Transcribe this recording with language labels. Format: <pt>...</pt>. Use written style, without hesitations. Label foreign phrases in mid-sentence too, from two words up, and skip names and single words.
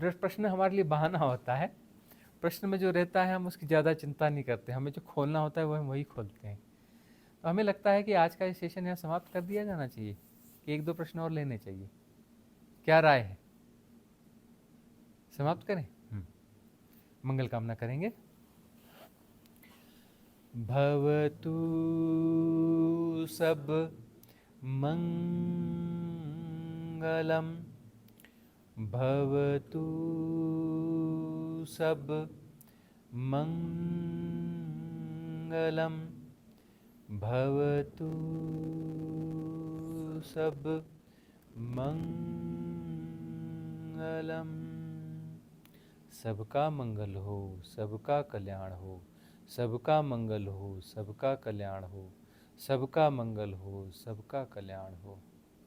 <hi>प्रश्न हमारे लिए बहाना होता है, प्रश्न में जो रहता है हम उसकी ज़्यादा चिंता नहीं करते, हमें जो खोलना होता है वो हम वही खोलते हैं। तो हमें लगता है कि आज का ये सेशन यहाँ समाप्त कर दिया जाना चाहिए, कि एक दो प्रश्न और लेने चाहिए, क्या राय है, समाप्त करें? मंगल कामना करेंगे।</hi> <pi>भवतु सब मंगलम, भवतु सब मंगलम, भवतु सब मंगलम।</pi> <hi>सबका मंगल हो, सबका कल्याण हो, सबका मंगल हो, सबका कल्याण हो, सबका मंगल हो, सबका कल्याण हो।</hi>